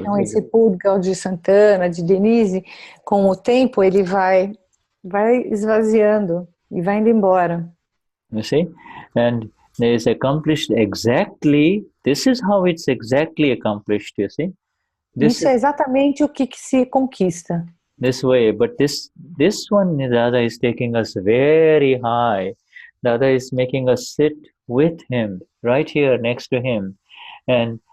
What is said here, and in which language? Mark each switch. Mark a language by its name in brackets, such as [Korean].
[Portuguese] Então, esse Pudgal de Santana, de Denize, com o tempo, ele vai esvaziando e vai indo embora. [English] You see? And there is accomplished exactly, this is how it's exactly accomplished, you see. [Portuguese] Isso é exatamente o que se conquista. [English] This way, but this one, Dada is taking us very high. Dada is making us sit with him, right here next to him. And